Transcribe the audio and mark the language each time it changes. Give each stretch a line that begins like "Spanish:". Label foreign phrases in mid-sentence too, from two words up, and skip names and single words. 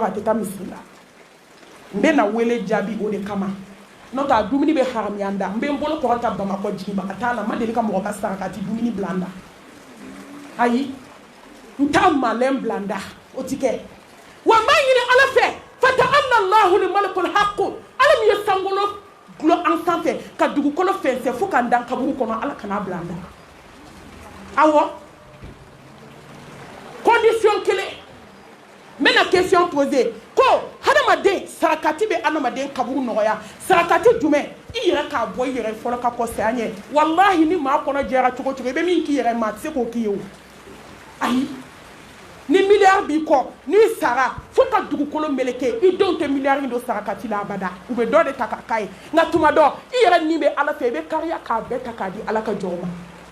Bambara: a tɛ taa misiri la n bɛna wele jaabi o de kama n'o tɛ a dumuni bɛ haramiya n da n bɛ n bolo kɔrɔta bamakɔ jiginbaga t'a la n ma deli ka mɔgɔ ka sarakati dumuni bila n da ayi n t'a malɛn bila n da o ti kɛ wa n b'a ɲini ala fɛ
Arabic: فتعالى الله الملك الحق
Bambara: ala min ye sankolo gulɔ an sanfɛ ka dugukolo fɛnsɛn fo ka n dan kaburu kɔnɔ ala kana bila n da awɔ condition kelen n bɛna
French: question poser
Bambara: ko hadamaden sarakati bɛ hadamaden kaburu nɔgɔya sarakati jumɛn i yɛrɛ k'a bɔ i yɛrɛ fɔlɔ ka kɔ saya ɲɛ wallahi ni maa kɔnɔ jɛra cogo cogo i bɛ min k'i yɛrɛ ma a tɛ se k'o k'i ye o ayi ni miliyari b'i kɔ n'i sara fo ka dugukolo meleke i denw tɛ miliyari in don sarakati la abada u bɛ dɔ de ta k'a k'a ye nka tuma dɔ i yɛrɛ nin bɛ ala fɛ i bɛ kariya k'a bɛɛ ta k'a di ala ka jɔn ma